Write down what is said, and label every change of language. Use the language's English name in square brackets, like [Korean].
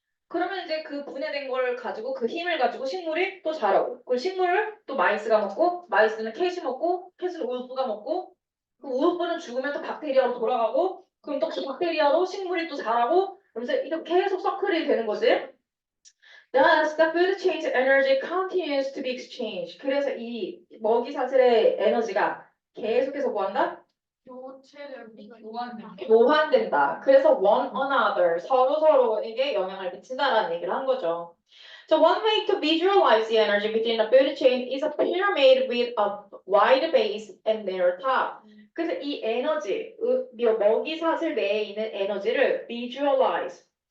[Korean] 그러면 이제 그 분해된 걸 가지고 그 힘을 가지고 식물이 또 자라고 그 식물을 또 마이스가 먹고 마이스는 캣이 먹고 캣은 울프가 먹고 그 울프는 죽으면 또 박테리아로 돌아가고 그럼 또 그 박테리아로 식물이 또 자라고 그러면서 이렇게 계속 서클이 되는 거지. [English] Thus, the food chain's energy continues to be exchanged. [Korean] 그래서 이 먹이 사슬의 에너지가 계속해서 뭐한다? 교체를 교환된다. 교환된다. 그래서 [English] one another [Korean] 서로에게 영향을 미친다라는 얘기를 한 거죠. [English] So one way to visualize the energy within the food chain is a pyramid with a wide base and narrow top. [Korean] 그래서 이 에너지, 먹이 사슬 내에 있는 에너지를 visualize.